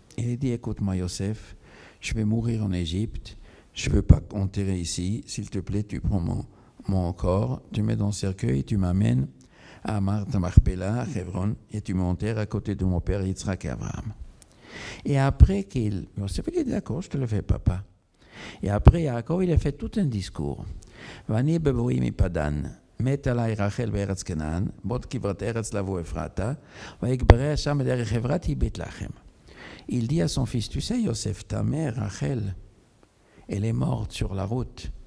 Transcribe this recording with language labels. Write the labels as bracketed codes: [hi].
[fr] Il a dit, écoute-moi Yosef, je vais mourir en Égypte, je ne veux pas t'enterrer ici, s'il te plaît, tu prends mon corps, tu mets dans le cercueil, tu m'amènes à Martha Marpella, à Hebron, et tu m'enterres à côté de mon père Yitzhak et Abraham. Et après Yosef il dit, d'accord, je te le fais, papa. Et après Yaakov, il a fait tout un discours. [he] Vani beboui mi padan. מת עלי רחל בארץ כנען, בot כברת ארץ לבוא אפרתה, ויקבריה שם בדרך חברת היא בית לחם. [fr] Il dit à son fils, tu sais Yosef, ta mère Rachel, elle est morte sur la route.